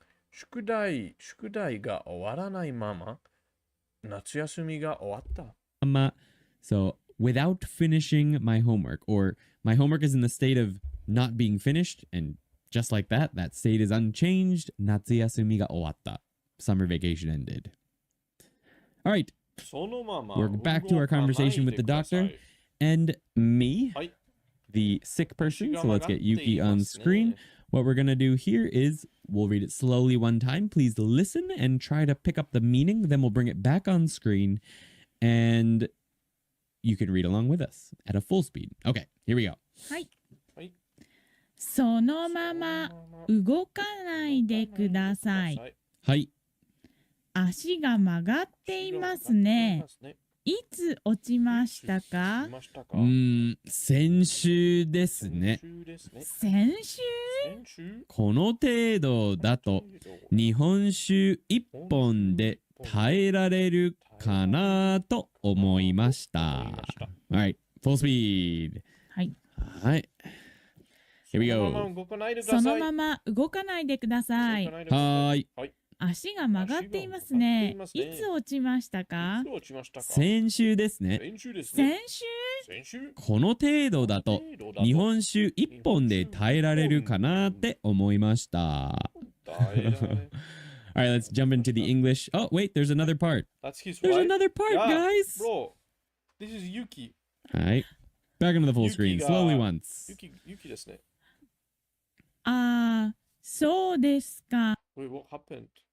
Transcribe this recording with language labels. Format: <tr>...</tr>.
<ja>宿題が終わらないまま夏休みが終わった。</ja> <en>So without finishing my homework, or my homework is in the state of not being finished, and just like that, that state is unchanged.</en> <ja>夏休みが終わった。</ja> <en>Summer vacation ended. All right. We're back to our conversation with the doctor and me, the sick person. So let's get Yuki on screen. What we're going to do here is we'll read it slowly one time. Please listen and try to pick up the meaning. Then we'll bring it back on screen and you can read along with us at a full speed. Okay, here we go.</en> <ja>はい。そのまま動かないでください。はい。足が曲がっていますね。いつ落ちましたか？先週ですね。先週？この程度だと日本酒1本で耐えられるかなと思いました。</ja> <en>Alright, full speed.</en> <ja>はい。はい。</ja> <en>Here we go.</en> <ja>そのまま動かないでください。はい。足が曲がっていますね。いつ落ちましたか？先週ですね。先週？この程度だと日本酒1本で耐えられるかなって思いました。</ja> <en>Alright, let's jump into the English. Oh, wait, there's another part. There's another part, guys. Bro, this is Yuki. Alright, back into the full screen, slowly once.</en> <ja>Yuki ですね。そうですか。</ja> <en>Wait, what happened?</en>